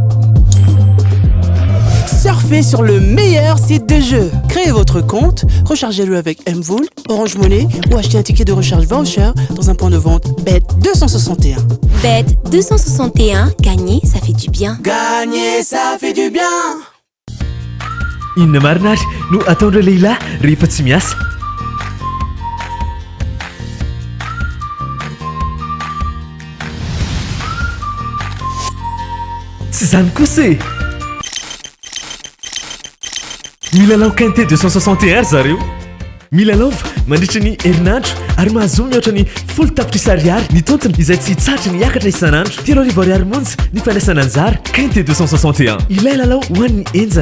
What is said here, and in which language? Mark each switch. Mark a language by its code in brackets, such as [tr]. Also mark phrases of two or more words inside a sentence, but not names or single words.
[fr] Surfez sur le meilleur site de jeu. Créez votre compte, rechargez-le avec Mvool, Orange Money ou achetez un ticket de recharge voucher dans un point de vente Bet261. Bet261, gagner, ça fait du bien. Gagner, ça fait du bien. [mg] Inona marina ary no ataondreo lehilahy rehefa tsy miasa tsy zany kosa e milalao quinte 261 zareo milalaova mandritra ny herinandro ary mahazo mihoatra ny folo tapitrisa ariary ny tontony izay tsy tsatra ny hiakatra isanandro 3 ariary monja ny fandraisana anjara quinte 261 ilay lalao ho an'ny enjana